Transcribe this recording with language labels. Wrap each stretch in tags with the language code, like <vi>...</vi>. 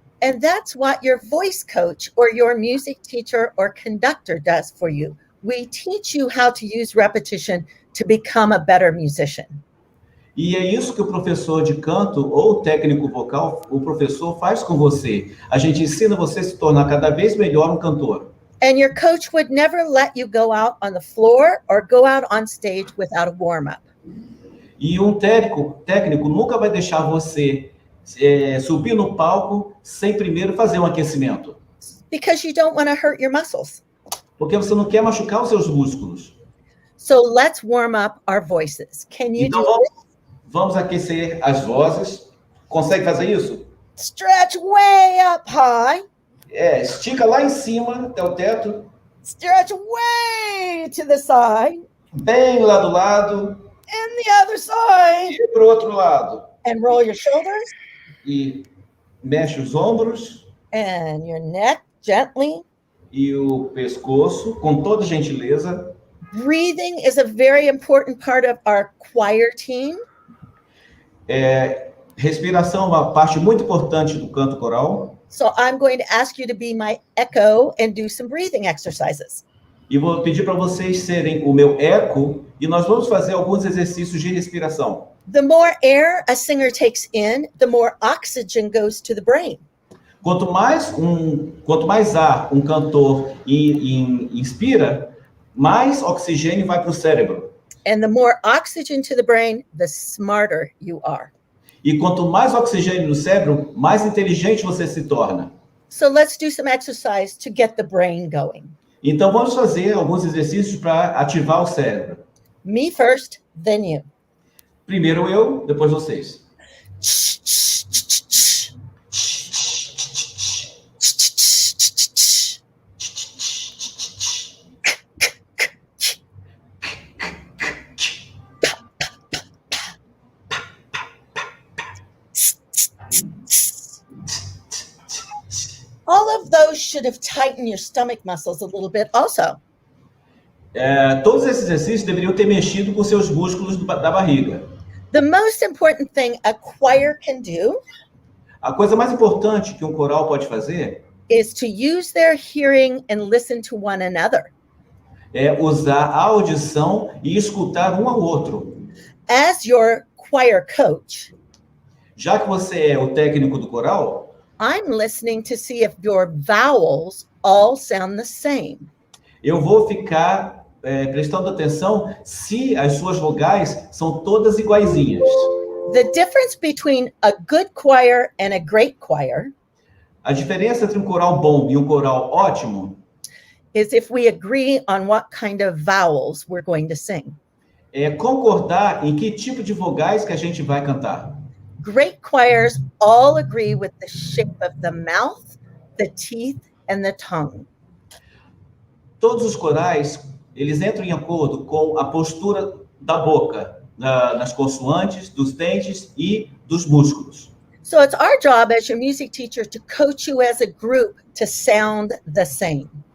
<en>And that's what your voice coach or your music teacher or conductor does for you. We teach you how to use repetition to become a better musician.</en> <pt>E é isso que o professor de canto ou técnico vocal, o professor faz com você. A gente ensina você a se tornar cada vez melhor um cantor.</pt> <en>And your coach would never let you go out on the floor or go out on stage without a warm-up.</en> <pt>E um técnico nunca vai deixar você subir no palco sem primeiro fazer um aquecimento.</pt> <en>Because you don't want to hurt your muscles.</en> <pt>Porque você não quer machucar os seus músculos.</pt> <en>So let's warm up our voices. Can you</en> <pt>Então</pt> <en>do this?</en> <pt>vamos aquecer as vozes. Consegue fazer isso?</pt> <en>Stretch way up high.</en> <pt>Estica lá em cima até o teto.</pt> <en>Stretch way to the side.</en> <pt>Bem lá do lado.</pt> <en>And the other side.</en> <pt>E pro outro lado.</pt> <en>And roll your shoulders.</en> <pt>E mexe os ombros.</pt> <en>And your neck gently.</en> <pt>E o pescoço, com toda gentileza.</pt> <en>Breathing is a very important part of our choir team.</en> <pt>Respiração é uma parte muito importante do canto coral.</pt> <en>So I'm going to ask you to be my echo and do some breathing exercises.</en> <pt>E vou pedir para vocês serem o meu eco e nós vamos fazer alguns exercícios de respiração.</pt> <en>The more air a singer takes in, the more oxygen goes to the brain.</en> <pt>Quanto mais ar um cantor inspira, mais oxigênio vai para o cérebro.</pt> <en>And the more oxygen to the brain, the smarter you are.</en> <pt>E quanto mais oxigênio no cérebro, mais inteligente você se torna.</pt> <en>So let's do some exercise to get the brain going.</en> <pt>Então vamos fazer alguns exercícios para ativar o cérebro.</pt> <en>Me first, then you.</en> <pt>Primeiro eu, depois vocês.</pt> <en>All of those should have tightened your stomach muscles a little bit also.</en> <pt>Todos esses exercícios deveriam ter mexido com seus músculos da barriga.</pt> <en>The most important thing a choir can do</en> <pt>A coisa mais importante que um coral pode fazer</pt> <en>is to use their hearing and listen to one another.</en> <pt>é usar a audição e escutar um ao outro.</pt> <en>As your choir coach,</en> <pt>Já que você é o técnico do coral,</pt> <en>I'm listening to see if your vowels all sound the same.</en> <pt>eu vou ficar prestando atenção se as suas vogais são todas iguaizinhas.</pt> <en>The difference between a good choir and a great choir</en> <pt>A diferença entre um coral bom e um coral ótimo</pt> <en>is if we agree on what kind of vowels we're going to sing.</en> <pt>é concordar em que tipo de vogais que a gente vai cantar.</pt> <en>Great choirs all agree with the shape of the mouth, the teeth, and the tongue.</en> <pt>Todos os corais, eles entram em acordo com a postura da boca, nas consoantes, dos dentes e dos músculos.</pt> <en>So it's our job as your music teacher to coach you as a group to sound the same.</en>